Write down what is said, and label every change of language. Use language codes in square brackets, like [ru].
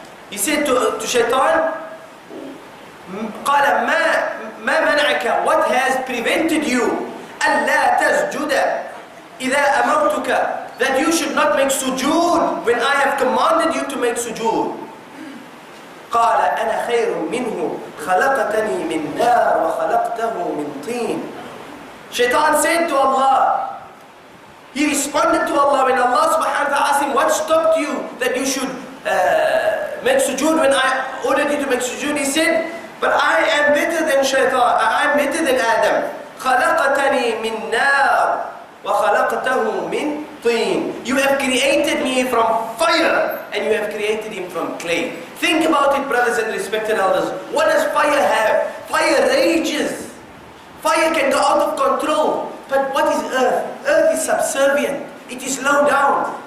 [en] He said to shaitan, [ar] قَالَ مَا مَنَعَكَ, [en] what has prevented you [ar] أَلَّا تَسْجُدَ إِذَا أَمَرْتُكَ, [en] that you should not make sujood when I have commanded you to make sujood. [ar] قال أنا خير منه خلقتني من نار وخلقته من طين. [en] Shaitan said to Allah, he responded to Allah when Allah subhanahu wa ta'ala asked him, what stopped you that you should make sujood when I ordered you to make sujood? He said, but I am better than shaitan, I am better than Adam. [ar] خلقتني من نار وخلقته من طين. [en] You have created me from fire and you have created him from clay. Think about it, brothers and respected elders. What does fire have? Fire rages. Fire can go out of control. But what is earth? Earth is subservient. It is low down.